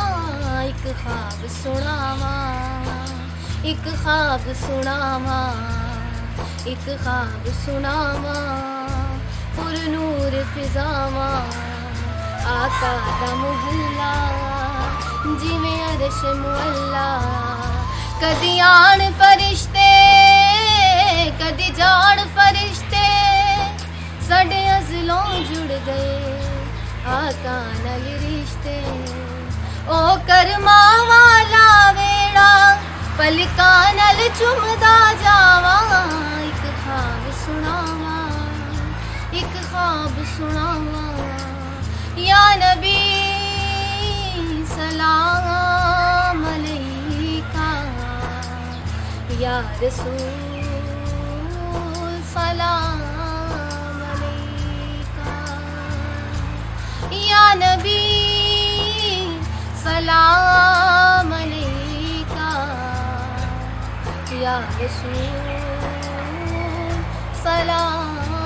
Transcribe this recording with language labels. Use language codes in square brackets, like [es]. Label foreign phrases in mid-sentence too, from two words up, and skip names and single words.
[pa] اک خواب سناواں، اک خواب سناواں، اک خواب سناواں، پرنور فضاواں، آقا دا محلہ جویں عرشِ معلیٰ، کدی آن فرشتے کدی جان فرشتے، ساڈے ازلوں جڑ گئے آقا نال رشتے. او کرماں والا ویہڑا پلکاں نال چمدا جاواں، اک خواب سناواں، اک خواب سناواں [ar] یا نبی سلام علیک یا رسول سلام علیک یا نبی سلام علیک یا رسول سلام